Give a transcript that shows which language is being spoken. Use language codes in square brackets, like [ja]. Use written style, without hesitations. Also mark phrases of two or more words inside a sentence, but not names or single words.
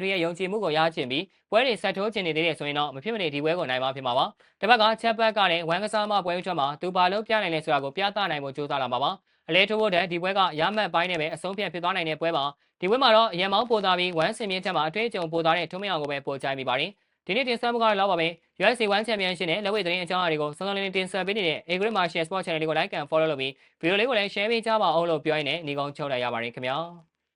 [my] တွေရဲ့ယုံကြည်မှုကိုရချင်ပြီးပွဲတွေဆက်ထိုးချင်နေသေးတယ်ဆိုရင်တော့မဖြစ်မနေဒီပွဲကိုနိုင်မှာဖြစ်မှာပါတစ်ပတ်ကချက်ပတ်ကလည်း One ကစားသမားပွဲဥထွက်မှာသူဘာလို့ပြနိုင်လဲဆိုတာကိုပြသနိုင်ဖို့ကြိုးစားလာမှာပါအလဲထိုးဖို့တဲ့ဒီပွဲကရမှတ်ပိုင်းနဲ့ပဲအဆုံးဖြတ်ဖြစ်သွားနိုင်တဲ့ပွဲပါဒီပွဲမှာတော့အရန်မောင်းပိုသားပြီး One စင်မြင့်ချက်မှာအတွေ့အကြုံပိုသားတဲ့ထုံးမင်းအောင်ကိုပဲပို့ချိုင်းမိပါတယ်ဒီနေ့တင်ဆက်မှုကတော့လောက်ပါပဲ UFC One Championship နဲ့လက်ဝဲသတင်းအကြောင်းအရာတွေကိုစုံစမ်းလင်းတင်ဆက်ပေးနေတဲ့ Agri Martial Sport Channel လေးကို [en] like and follow [my] လုပ်ပြီးဗီဒီယိုလေးကိုလည်း share ပေးကြပါအောင်လို့ပြောရင်းနဲ့ညီကုန်းချုပ်လိုက်ရပါတယ်ခင်ဗျာ